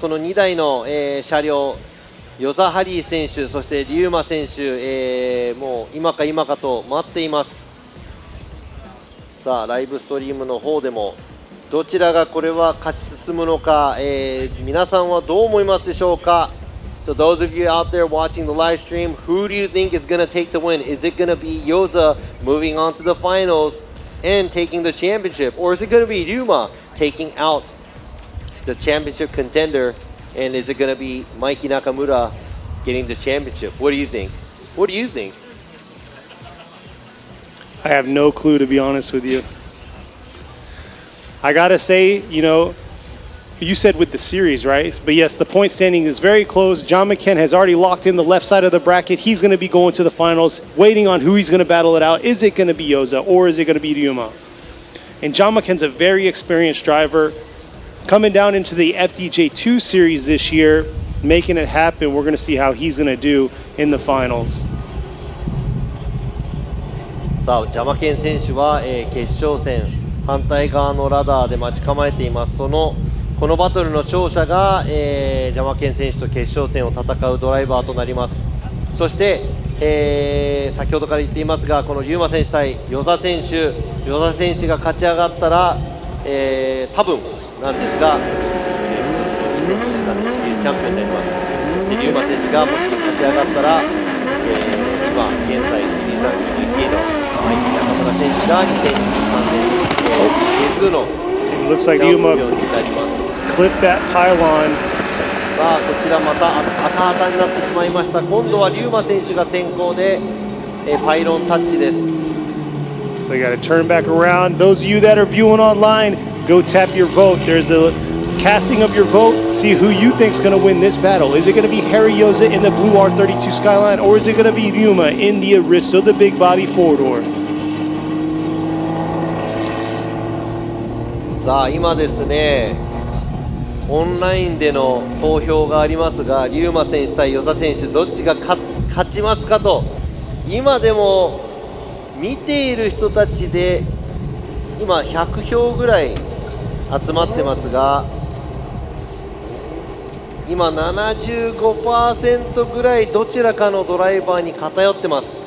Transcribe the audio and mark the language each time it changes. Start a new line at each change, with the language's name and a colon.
Japanese: この2台の、車両与座ハリー選手そしてRyuma選手、もう今か今かと待っています。さあライブストリームの方でもどちらがこれは勝ち進むのか、皆さんはどう思いますでしょうか。
English: So those of you out there watching the live stream, who do you think is going to take the win? Is it going to be Yoza moving on to the finals and taking the championship? Or is it going to be Ryuma taking out the championship contender? And is it going to be Mikey Nakamura getting the championship? What do you think? What do you think? I have no clue, to be honest with you. I gotta say, you know, you said with the series, right? But yes, the point standing is very close. Jyamaken has already locked in the left side of the bracket. He's going to be going to the finals, waiting on who he's going to battle it out. Is it going to be Yoza or is it going to be Ryuma? And Jyamaken's a very experienced driver. Coming down into the FDJ2 series this year, making it happen. We're going to see how he's going to do in the finals.
Japanese: さあ、Jyamaken選手は、決勝戦反対側のラダーで待ち構えています。このバトルの勝者が、Jyamaken選手と決勝戦を戦うドライバーとなります。そして、先ほどから言っていますが、このRyuma選手対Yoza選手が勝ち上がったら、多分なんですが、2023年シリーズチャンピオンになります。そしてRyuma選手がもし勝ち上がったら、今現在シリーズランキング1位のマイキー中村選手が2023年J2 の
English: It looks like Ryuma clipped that pylon.
Japanese: さあこちらまた赤旗になってしまいました。今度はRyuma選手が先行で、パイロンタッチです。
English: So they got to turn back around. Those of you that are viewing online, go tap your vote. There's a casting of your vote. See who you think is going to win this battle. Is it going to be Harry Yoza in the blue R32 Skyline, or is it going to be Ryuma in the Aristo, the big body four-door?
Japanese: さあ今ですね、オンラインでの投票がありますが、Ryuma選手対Yoza選手どっちが勝ちますかと。今でも見ている人たちで今100票ぐらい集まってますが、今 75% ぐらいどちらかのドライバーに偏ってます。